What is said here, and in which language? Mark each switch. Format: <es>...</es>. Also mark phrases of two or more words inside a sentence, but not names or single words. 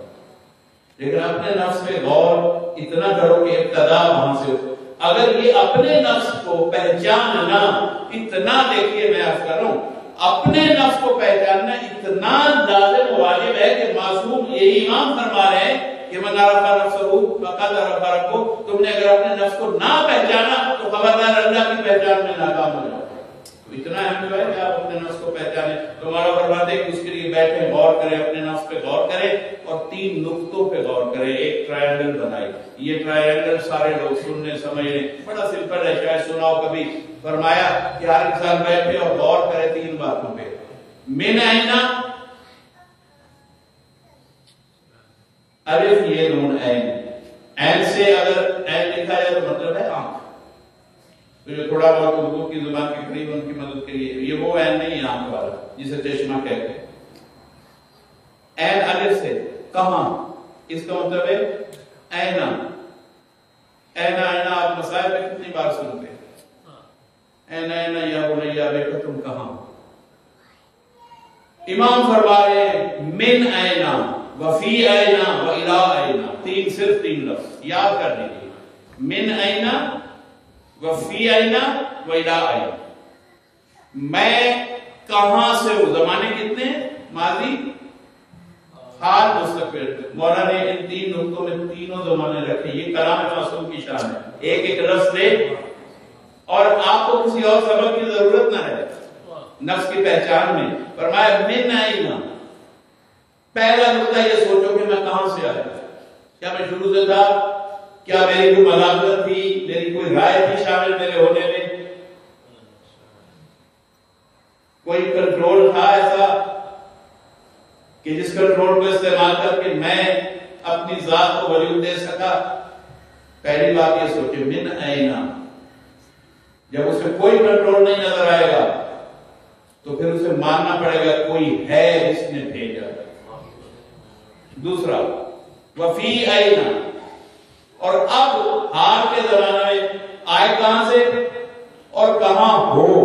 <ur>لیکن اپنے نفس پہ غور اتنا کرو کہ ابتدا وہاں سے ہو۔ اگر یہ اپنے نفس کو پہچاننا اتنا، دیکھیے میں عرض کر رہا ہوں، اپنے نفس کو پہچاننا اتنا لازم واجب ہے کہ معصوم یہی امام فرما رہے ہیں کہ</ur> <ar>من عرف نفسہ فقد عرف ربہ۔</ar> <ur>تم نے اگر اپنے نفس کو نہ پہچانا تو خبردار اللہ کی پہچان میں ناکام ہو جاؤ۔ اتنا اہم ہے کہ آپ اپنے نفس کو پہچانیں۔ تو مولا فرماتے ہیں کہ اس کے لیے بیٹھیں، غور کریں، اپنے نفس پہ غور کریں، اور 3 نقطوں پہ غور کریں۔ ایک ٹرائنگل بنائی، یہ ٹرائنگل سارے لوگ سننے سمجھنے، بڑا سمپل ہے، شاید سنا ہو کبھی۔ فرمایا کہ ہر انسان بیٹھے اور غور کرے 3 باتوں پہ۔</ur> <ar>من اینا،</ar> <ur>الف یہ نون عین، عین سے سے اگر عین لکھا جائے تو مطلب ہے آنکھ. تو جو تھوڑا بہت اردو کی زبان کے قریب ان کی مدد کے لیے یہ وہ عین نہیں ہے آنکھ والا جسے چشمہ کہتے ہیں. عین الف سے کہاں، اس کا مطلب ہے اینا.</ur> <ar>اینا اینا</ar> <ur>آپ مسائل میں کتنی بار سنتے ہیں،</ur> <ar>اینا اینا یا بنیا</ar> <ur>بیٹا تم کہاں. امام فرما رہے ہیں</ur> <ar>من اینا وفی اینا و الی اینا،</ar> <ur>صرف تین لفظ یاد کر لیجیے.</ur> <ar>من اینا وفی اینا و الی اینا.</ar> <ur>میں کہاں سے ہوں، زمانے کتنے ہیں، ماضی حال مستقبل. مولانا نے ان تین نقطوں میں تینوں زمانے رکھے. یہ کلام معصوم کی شان ہے. ایک ایک لفظ دے اور آپ کو کسی اور سبب کی ضرورت نہ رہے نفس کی پہچان میں. فرمایا</ur> <ar>من اینا،</ar> <ur>پہلا نقطہ یہ سوچو کہ میں کہاں سے آیا. کیا میں شروع سے تھا؟ کیا میری کوئی مداخلت تھی، میری کوئی رائے تھی شامل میرے ہونے میں؟ کوئی کنٹرول تھا ایسا کہ جس کنٹرول کو استعمال کر کے میں اپنی ذات کو وجود دے سکا؟ پہلی بات یہ سوچے</ur> <ar>من اینا.</ar> <ur>جب اس میں کوئی کنٹرول نہیں نظر آئے گا تو پھر اسے ماننا پڑے گا کوئی ہے جس نے بھیجا. دوسرا</ur> <ar>وفی اینا،</ar> <ur>اور اب حال کے زمانے میں آئے کہاں سے اور کہاں ہو.</ur>